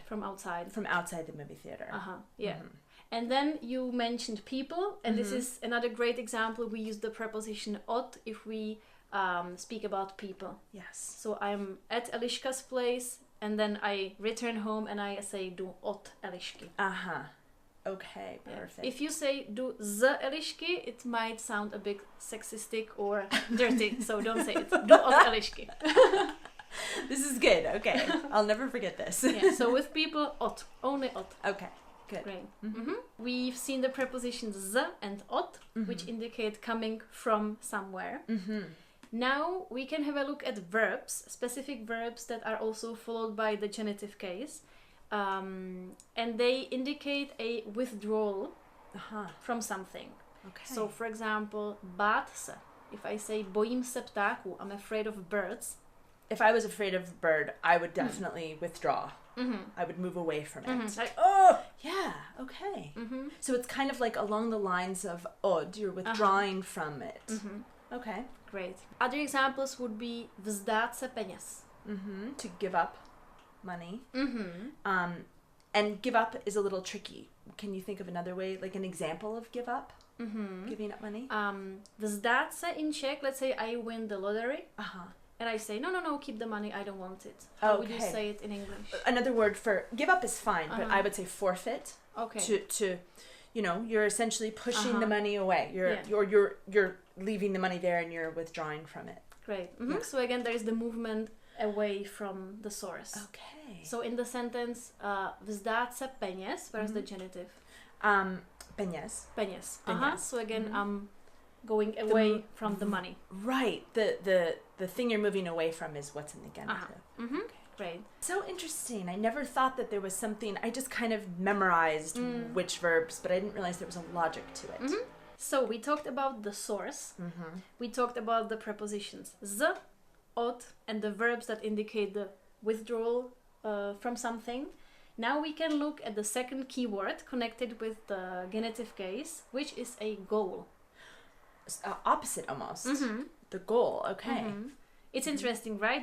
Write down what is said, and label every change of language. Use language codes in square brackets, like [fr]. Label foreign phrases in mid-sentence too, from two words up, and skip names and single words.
[en] From outside. From outside the movie theater. Yeah. And then you mentioned people, and this is another great example. We use the preposition od if we speak about people. Yes. So I'm at Eliška's place, and then I return home and I say [cs] du od Elišky. [en] Okay, perfect. If you say [cs] du z Elišky, [en] it might sound a bit sexistic or dirty, so don't say it. [cs] Du od Elišky. [en] This is good. Okay, I'll never forget this. Yeah. So with people, od, only od. Okay. Good. Great. We've seen the prepositions z and od, which indicate coming from somewhere. Now we can have a look at verbs, specific verbs that are also followed by the genitive case. And they indicate a withdrawal from something. Okay. So for example, [cs] bát se. [en] If I say [cs] bojím se ptáků, [en] I'm afraid of birds. If I was afraid of a bird, I would definitely withdraw. I would move away from it. Like, oh, yeah, okay. So it's kind of like along the lines of od, you're withdrawing from it. Okay. Great. Other examples would be [cs] vzdát se peněz. [en] To give up money. And give up is a little tricky. Can you think of another way, like an example of give up? Giving up money? [cs] Vzdát se [en] in Czech, let's say I win the lottery. And I say, no, keep the money, I don't want it. How would you say it in English? Another word for give up is fine, but I would say forfeit. Okay. To you're essentially pushing the money away. You're leaving the money there and you're withdrawing from it. Great. Yeah. So again, there is the movement away from the source. Okay. So in the sentence, [cs] vzdát se peněz, [en] where's the genitive? Peněz. Peněz. So again, I'm going away from the money. Right. The thing you're moving away from is what's in the genitive. Okay. Great. So interesting. I never thought that there was something. I just kind of memorized which verbs, but I didn't realize there was a logic to it. So we talked about the source. We talked about the prepositions z, od, and the verbs that indicate the withdrawal from something. Now we can look at the second keyword connected with the genitive case, which is a goal. Opposite almost. The goal. Okay. It's interesting, right?